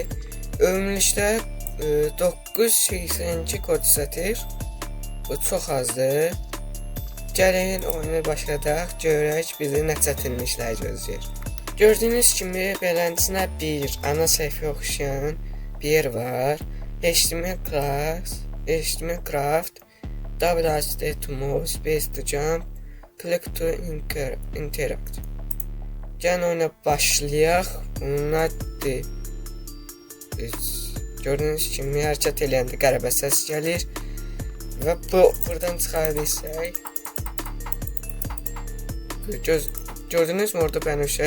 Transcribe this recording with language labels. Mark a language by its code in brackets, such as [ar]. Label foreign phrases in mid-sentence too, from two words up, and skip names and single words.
[az] Ümumilikdə 982 kod satır. Bu çox azdır. Gəlin oyunu başladaq, görək bizi nə çətinliklər gözləyir. Gördüyünüz kimi beləsinə bir ana səhifəyə oxşayan bir yer var. [en] HTML class, HTML craft, WSD to move, space to jump, click to interact. [az] Gəlin oyuna başlayaq. Bunlardır. Gördüyünüz kimi hərəkət eləyəndə qəribə səs gəlir. Və buradan çıxara bilsək. Gördünüz mü orada bənövşə?